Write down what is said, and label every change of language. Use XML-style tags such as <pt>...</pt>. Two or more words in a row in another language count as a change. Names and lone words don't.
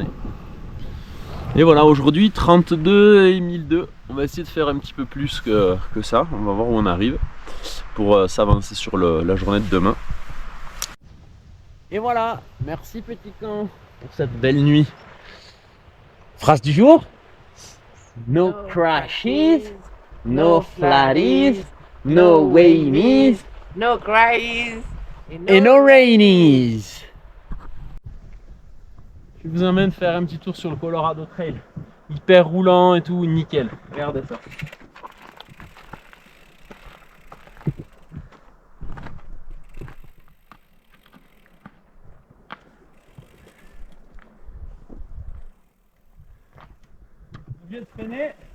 <fr>Et voilà, aujourd'hui 32 et 1002. On va essayer de faire un petit peu plus que ça. On va voir où on arrive pour s'avancer sur la journée de demain. Et voilà, merci petit camp pour cette belle nuit. Phrase du jour:</fr> <en>no crashes, no flatties, no wainies, No cries et no rainies.</en> <fr>Je vous emmène faire un petit tour sur le Colorado Trail. Hyper roulant et tout, nickel. Regardez ça. On vient de freiner.</fr>